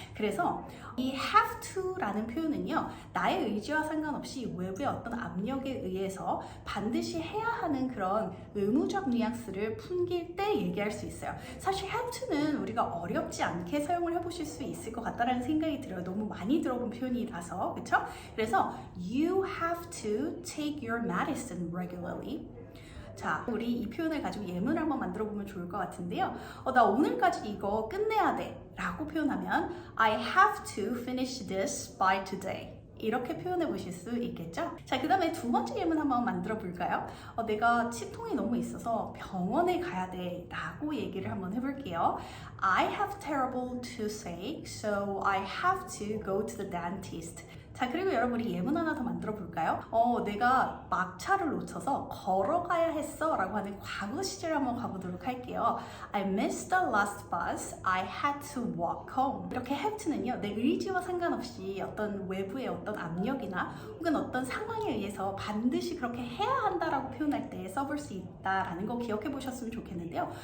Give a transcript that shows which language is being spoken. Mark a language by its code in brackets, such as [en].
[ko] 그래서 이 have to 라는 표현은요, 나의 의지와 상관없이 외부의 어떤 압력에 의해서 반드시 해야 하는 그런 의무적 뉘앙스를 풍길 때 얘기할 수 있어요. 사실 have to는 우리가 어렵지 않게 사용을 해보실 수 있을 것 같다라는 생각이 들어요. 너무 많이 들어본 표현이라서. 그쵸? 그래서 [en] you have to take your medicine regularly. [ko] 자, 우리 이 표현을 가지고 예문을 한번 만들어 보면 좋을 것 같은데요. 나 오늘까지 이거 끝내야 돼 라고 표현하면 [en] I have to finish this by today. [ko] 이렇게 표현해 보실 수 있겠죠? 자, 그 다음에 두 번째 예문 한번 만들어 볼까요? 내가 치통이 너무 있어서 병원에 가야 돼 라고 얘기를 한번 해볼게요. [en] I have terrible toothache, so I have to go to the dentist. [ko] 자, 그리고 여러분, 우리 예문 하나 더 만들어 볼까요? 내가 막차를 놓쳐서 걸어가야 했어 라고 하는 과거 시제를 한번 가보도록 할게요. [en] I missed the last bus. I had to walk home. [ko] 이렇게 have to는요, 내 의지와 상관없이 어떤 외부의 어떤 압력이나 혹은 어떤 상황에 의해서 반드시 그렇게 해야 한다라고 표현할 때 써볼 수 있다라는 거 기억해 보셨으면 좋겠는데요.